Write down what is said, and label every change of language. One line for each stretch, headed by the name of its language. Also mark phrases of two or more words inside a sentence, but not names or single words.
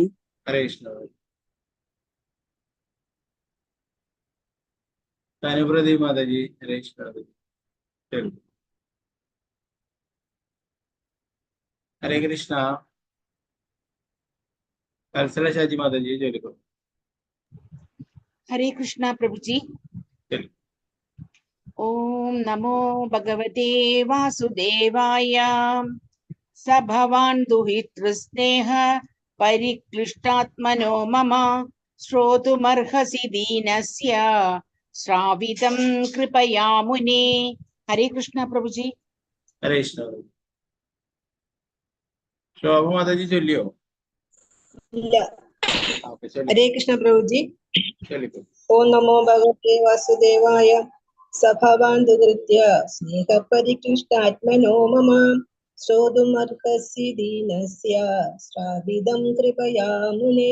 Malayalam: ഹരേ കൃഷ്ണ. തനുപ്രതി മാതാജി. ഹരേ കൃഷ്ണ മാതാജി. ചൊല്ലിക്കൊള്ളു. ഹരേ കൃഷ്ണ. വത്സല ഷാജി മാതാജി ചൊല്ലിക്കൊള്ളു.
Hindi: हरे कृष्णा प्रभु जी।
Sanskrit: ओम नमो भगवते वासुदेवाय। स भवान् दुहितृस्नेह परिक्लिष्टात्मनो मम श्रोतुमर्हसि दीनस्य श्रावितं कृपया मुने।
Hindi: हरे कृष्णा प्रभु जी।
Malayalam: ഹരേ കൃഷ്ണ. ശോഭ മാതാജി ചൊല്ലിയോ? ഇല്ല. ഹരേ കൃഷ്ണ പ്രഭുജി. ചൊല്ലിക്കോ.
Sanskrit: ഓം നമോ ഭഗവതേ വാസുദേവായ. സ ഭവാൻ ദുഹൃത്യ സ്നേഹ പരിക്ലിഷ്ടാത്മനോ മമ ശ്രോതുമർഹസി ദീനസ്യ ശ്രാവിതം കൃപയാ മുനേ.